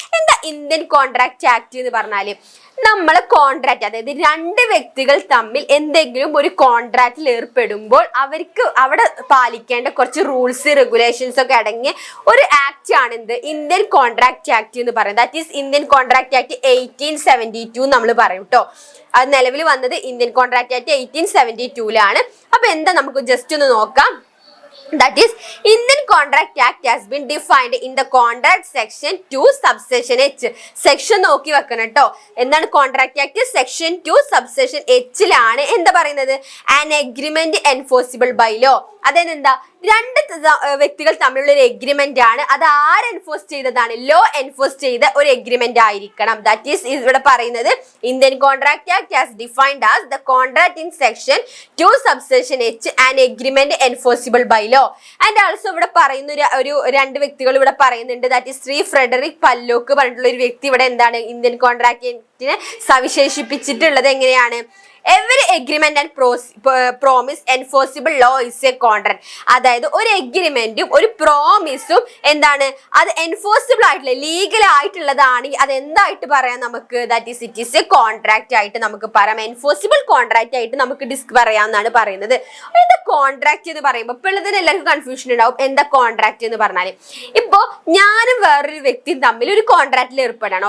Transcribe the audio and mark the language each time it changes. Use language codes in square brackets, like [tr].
[en] In the Indian Contract Act, we will contract. That is, two [ml] വ്യക്തികൾ തമ്മിൽ എന്തെങ്കിലും ഒരു കോൺട്രാക്റ്റിൽ ഏർപ്പെടുമ്പോൾ അവർക്ക് അവിടെ പാലിക്കേണ്ട കുറച്ച് റൂൾസ് റെഗുലേഷൻസ് ഒക്കെ അടങ്ങിയ ഒരു ആക്ട് ആണ് എന്ത് ഇന്ത്യൻ കോൺട്രാക്ട് ആക്ട് എന്ന് പറയുന്നത്. [en] that is [ml] Indian contract act 1872 നമ്മൾ പറയും ട്ടോ. അത് നിലവിൽ വന്നത് ഇന്ത്യൻ കോൺട്രാക്ട് ആക്ട് 1872 അപ്പൊ എന്താ നമുക്ക് ജസ്റ്റ് ഒന്ന് നോക്കാം. [en] That is, Indian Contract Act has been defined in the Contract Section 2 subsection H. [ml] Section നോക്കി വെക്കണം ട്ടോ. എന്താണ് Contract Act Section 2 subsection H ലാണ് എന്താ പറയുന്നത്? [en] An agreement enforceable by law. [ml] അതായത് എന്താ രണ്ട് വ്യക്തികൾ തമ്മിലുള്ള ഒരു എഗ്രിമെന്റ് ആണ്. അത് ആര് എൻഫോഴ്സ് ചെയ്തതാണ്? ലോ എൻഫോഴ്സ് ചെയ്ത ഒരു എഗ്രിമെന്റ് ആയിരിക്കണം. [en] that is [ml] ഇവിടെ പറയുന്നത് [en] Indian contract act has defined as the contract in section 2 subsection H an agreement enforceable by law. And also [ml] ഇവിടെ പറയുന്ന ഒരു രണ്ട് വ്യക്തികൾ ഇവിടെ പറയുന്നുണ്ട്. ദാറ്റ് ഈസ് ശ്രീ ഫ്രെഡറിക് പല്ലോക്ക് പറഞ്ഞിട്ടുള്ള ഒരു വ്യക്തി ഇവിടെ എന്താണ് ഇന്ത്യൻ കോൺട്രാക്ട് ആക്ടിനെ സവിശേഷിപ്പിച്ചിട്ടുള്ളത് എങ്ങനെയാണ്? [en] Every agreement and promise enforceable law is a contract. [ml] അതായത് ഒരു എഗ്രിമെന്റും ഒരു പ്രോമിസും എന്താണ് അത് എൻഫോഴ്സിബിൾ ആയിട്ടുള്ള ലീഗൽ ആയിട്ടുള്ളതാണെങ്കിൽ അത് എന്തായിട്ട് പറയാം നമുക്ക്? [en] that is it is a [ml] contract ആയിട്ട് നമുക്ക് പറയാം. എൻഫോഴ്സിബിൾ കോൺട്രാക്ട് ആയിട്ട് നമുക്ക് പറയാമെന്നാണ് പറയുന്നത്. എന്താ കോൺട്രാക്ട് എന്ന് പറയുമ്പോൾ ഇപ്പോഴത്തിന് എല്ലാവർക്കും കൺഫ്യൂഷൻ ഉണ്ടാവും. എന്താ കോൺട്രാക്ട് എന്ന് പറഞ്ഞാൽ ഇപ്പോ ഞാനും വേറൊരു വ്യക്തിയും തമ്മിൽ ഒരു കോൺട്രാക്റ്റിൽ ഏർപ്പെടാണ്.